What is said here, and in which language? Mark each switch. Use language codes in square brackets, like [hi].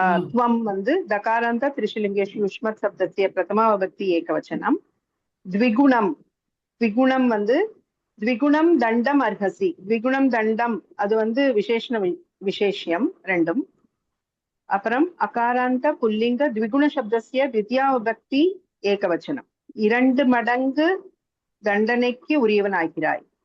[sa] त्वं வந்து दकारान्त त्रिशुलिंगेषु युष्मत् शब्दस्य प्रथमा विभक्ति ஏகவச்சனம். द्विगुणं வந்து द्विगुणं दण्डम् अर्हसि. द्विगुणं दण्डம் [ta] அது வந்து விசேஷம் ரெண்டும். [sa] அப்புறம் அகாராந்த புல்லிங்க द्विगुण शब्दस्य द्वितीया विभक्ति ஏகவச்சனம். [ta] இரண்டு மடங்கு தண்டனைக்கு உரியவனாகிறாய்.